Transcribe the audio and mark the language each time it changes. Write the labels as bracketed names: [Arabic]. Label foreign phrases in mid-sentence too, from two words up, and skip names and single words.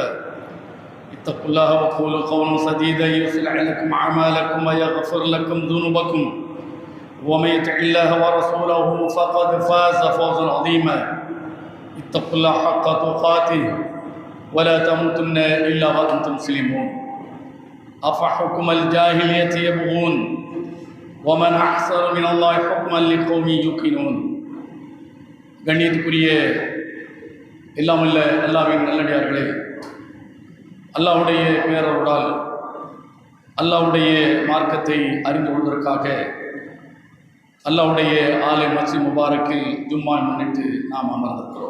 [Arabic] اتقوا الله وقولوا قولا سديدا يصلح لكم أعمالكم ويغفر لكم ذنوبكم ومن يطع الله ورسوله فقد فاز فوزا عظيما. اتقوا الله حق تقاته ولا تموتن إلا وأنتم مسلمون. أفحكم الجاهلية يبغون ومن أحسن من الله حكما لقوم يوقنون. [Tamil] கண்ணியத்துக்குரிய எல்லாம் அல்ல அல்லாஹ்வின் நல்லடியார்களே, அல்லாஹ்வுடைய பேரருளால் அல்லாஹ்வுடைய மார்க்கத்தை அறிந்து கொள்வதற்காக அல்லாஹ்வுடைய ஆலை மஸ்ஜித் முபாரக்கில் ஜும்மா முன்னிட்டு நாம் அமர்ந்திருக்கிறோம்.